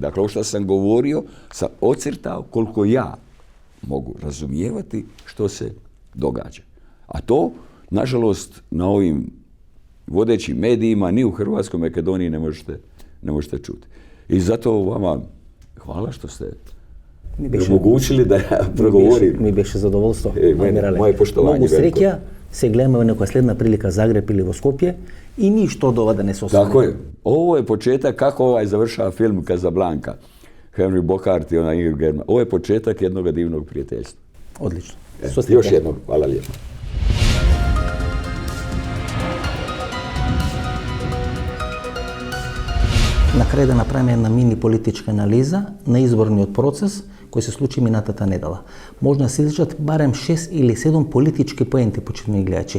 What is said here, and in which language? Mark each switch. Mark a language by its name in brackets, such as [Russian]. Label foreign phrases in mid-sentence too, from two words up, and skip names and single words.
[Croatian] Dakle, ovo što sam govorio, sam ocrtao koliko ja mogu razumijevati što se događa. A to, nažalost, na ovim vodećim medijima, ni u Hrvatskoj, Makedoniji ne možete čuti. I zato vama hvala što ste omogućili da ja progovorim. [Macedonian] Mi беше задоволство. [Croatian] Moje poštovanje. [Macedonian] Много среќа, се гледаме во некоја следна прилика Загреб или во Скопје и ништо од ова да не се освои. [Croatian] Tako je. Ovo je početak kako završava film Casablanca. Henry Bogart i ona Ingrid Bergman. Ovo je početak jednog divnog prijateljstva. Odlično. Još jednom, hvala lijepo. [Macedonian] На крај да направиме една мини политичка анализа на изборниот процес кој се случи минатата недела. Може да се изличат барем 6 или 7 политички поенти, почитувани гледачи.